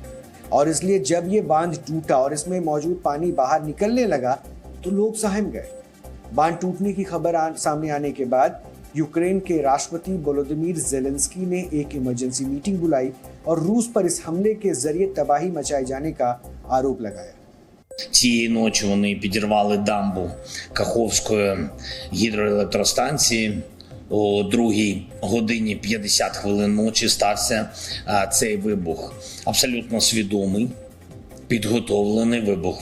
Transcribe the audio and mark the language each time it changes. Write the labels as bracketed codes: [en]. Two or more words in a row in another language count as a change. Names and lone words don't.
[hi] और इसलिए जब ये बांध टूटा और इसमें मौजूद पानी बाहर निकलने लगा तो लोग सहम गए। बांध टूटने की खबर सामने आने के बाद यूक्रेन के राष्ट्रपति वोलोदिमीर ज़ेलेंस्की ने एक [en] emergency meeting [hi] बुलाई और रूस पर इस हमले के जरिए तबाही मचाए जाने का आरोप लगाया। [uk] Цієї ночі вони підірвали дамбу Каховської гідроелектростанції. О 2:50 ночі стався цей вибух. Абсолютно свідомий, підготовлений вибух.